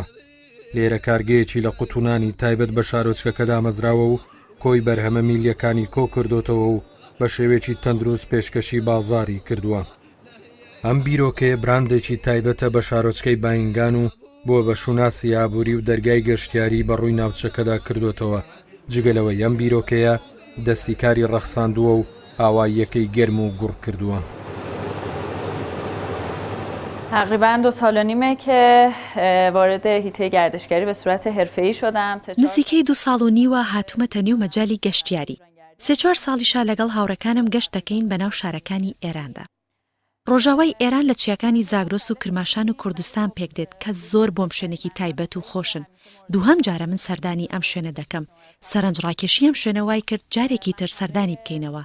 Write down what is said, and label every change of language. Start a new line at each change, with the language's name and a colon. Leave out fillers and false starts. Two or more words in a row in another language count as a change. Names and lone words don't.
Central Kurdish: لێرە کارگەیەکی لە قوتونانی تایبەت بە شارۆچکەکەدا مەزراوە و کۆی بەرهەمە میلیەکانی کۆ کردوتەوە و بە شێوێکی تەندروست پێشکەشی بازاری کردووە ئەم بیرۆکەیە براندێکی تایبەتە بە شارۆچکەی باینگان و بۆ بە شوناسی ئابووری و دەرگای گەشتیاری بە ڕووی ناوچەکەدا کردوتەوە جگەلەوەی ئەم بیرۆکەیە دەستی کاری ڕەخساندووە و ئاواییەکەی گەرم و گوڕ کردووە.
Persian: تقریبا 2 سال و نیمه که وارد هیته گردشگری به صورت حرفه‌ای شدم.
Central Kurdish: نزیکەی 2 ساڵ و نیوە هاتوومەتە نێو مەجالی گەشتیاری. 3-4 ساڵیشا لەگەڵ هاوڕەکانم گەشت دەکەین بەناو شارەکانی ئێراندا. ڕۆژاوای ئێران لە چیاکانی زاگرۆس و کرماشان و کوردستان پێک دێت کە زۆر بۆم شوێنێکی تایبەت و خۆشن. دووهەم جارە من سەردانی ئەم شوێنە دەکەم. سەرنجڕاکێشی ئەم شوێنە وای کرد جارێکی تر سەردانی بکەینەوە.